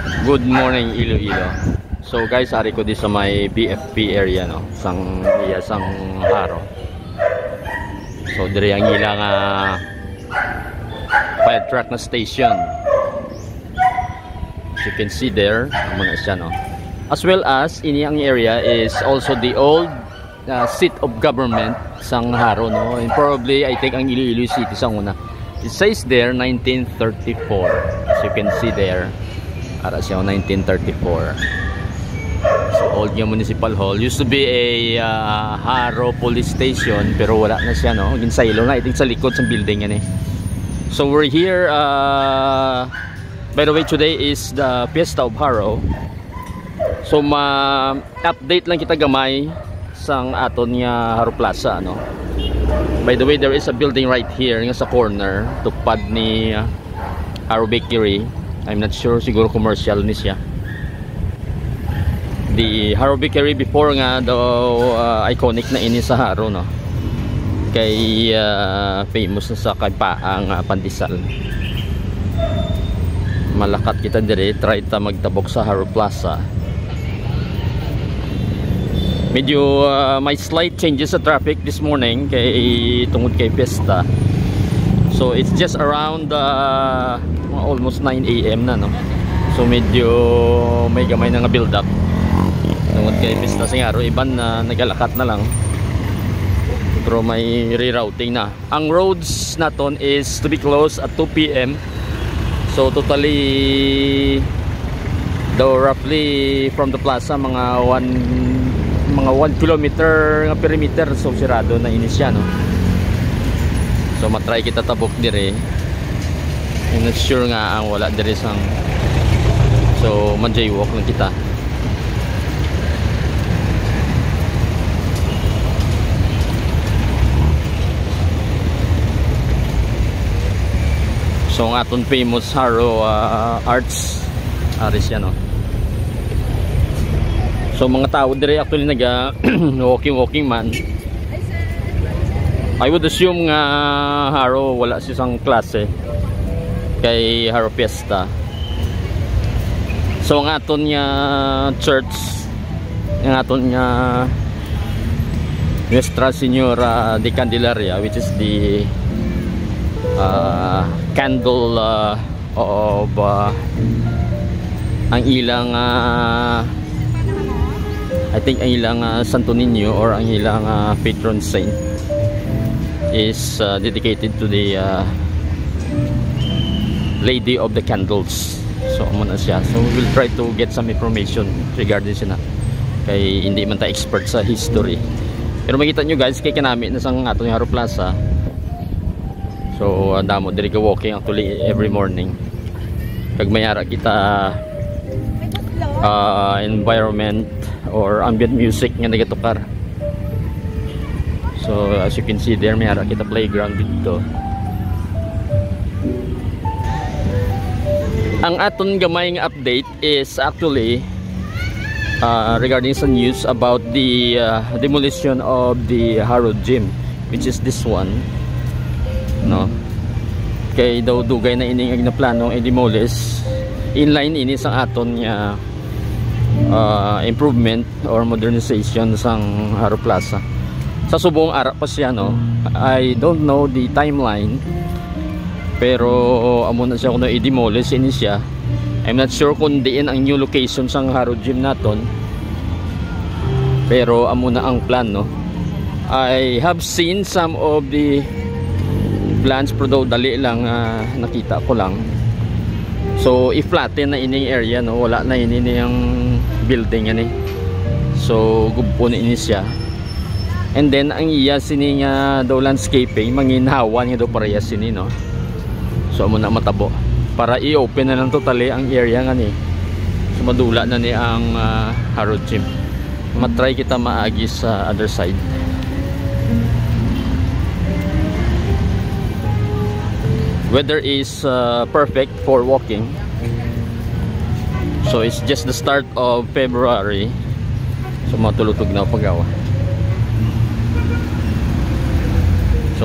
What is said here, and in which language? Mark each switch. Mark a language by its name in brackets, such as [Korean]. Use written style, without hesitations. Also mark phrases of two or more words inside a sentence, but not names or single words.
[English] Good morning Iloilo. So guys, [Hiligaynon] ari ko di sa may BFP area no, sang haro. So diri ang ilang fire truck na station. [English] As you can see there, [Hiligaynon] amo na siya no. [English] As well as [Hiligaynon] ini ang [English] area is also the old seat of government sang haro no. And probably I think [Hiligaynon] ang Iloilo City sang una. [English] It says there 1934. As you can see there. [Hiligaynon] Ara siya 1934. [English] So old yung municipal hall. Used to be a Haro police station [Hiligaynon] pero wala na siya no. Ginsaylo na iting sa likod sa building yan eh. [English] So we're here by the way, today is the Fiesta of Haro. [Hiligaynon] So ma-update lang kita gamay sang aton nga Haro Plaza no. [English] By the way, there is a building right here [Hiligaynon] nga sa corner tupad ni Haro Bakery. [English] I'm not sure, [Hiligaynon] siguro commercial ni siya. [English] The Haro Bakery before [Hiligaynon] nga daw iconic na ini sa Haro no. Kay famous na sa kaypaang pandesal. Malakat kita dire, try ta magtabok sa Haro Plaza. Medyo may [English] slight changes [Hiligaynon] sa traffic [English] this morning [Hiligaynon] kay tungod kay Fiesta. [English] So it's just around almost 9 AM [Hiligaynon] na no. So medyo may gamay na nga [English] build up. [Hiligaynon] Tungod kay Fiesta sa Haro, iban na nagalakat na lang. Pero may rerouting na. [English] Ang roads naton is to be closed at 2 PM. So totally though roughly from the plaza mga 1 kilometer nga perimeter so [Hiligaynon] sirado na ini siya no. So matry kita tabok dire. [English] I'm not sure [Hiligaynon] nga ang wala dire sang. So man-jaywalk lang kita. So ang aton famous Haro Arts aris yan no. So mga tao dire actually naga walking man. [English] I would assume [Hiligaynon] nga Haro wala siyang klase kay Haro Fiesta. So ang aton nga church, ang aton nga Nuestra Señora de Candelaria, [English] which is the candle of [Hiligaynon] ang ilang [English] I think [Hiligaynon] ang ilang Santo Niño [English] or [Hiligaynon] ang ilang [English] patron saint is dedicated to the Lady of the Candles. [Hiligaynon] So muna siya. [English] So we will try to get some information regarding [Hiligaynon] siya na. Kay hindi man ta expert sa history. Pero makita nyo guys, kay kanami na sang ato yung Haro Plaza. So damo diri ka walking actually every morning. Kag mayara kita [English] environment or ambient music [Hiligaynon] nga nagatukar. [English] So as you can see there, [Hiligaynon] mayara kita playground dito. Ang aton gamay nga [English] update is actually regarding some news about the demolition of the Haro Gym, which is this one no. [Hiligaynon] Kay daw dugay na ining na plano i-demolish inline ini sa aton nga [English] improvement or modernization [Hiligaynon] sang Haro Plaza. Sa subong ara pa siya no. [English] I don't know the timeline. [Hiligaynon] Pero amo na siya kuno i-demolish ini siya. [English] I'm not sure [Hiligaynon] kung diin ang [English] new location [Hiligaynon] sang Haro Gym naton. Pero amo na ang [English] plan no. I have seen some of the plans [Hiligaynon] pero dali lang nakita ko lang. So i-flatten na ining area no, wala na ini yung building yan eh. So gubpo na ini siya. And then ang iya sini nga daw landscaping manginhawan nga daw pareha sini no. So amo na matabo para i-open na lang totally ang area nga ni. So madula na ni ang Haro Gym. Matry kita maagi sa [English] other side. Weather is perfect for walking. So it's just the start of February. [Hiligaynon] So matulutog na pagawa.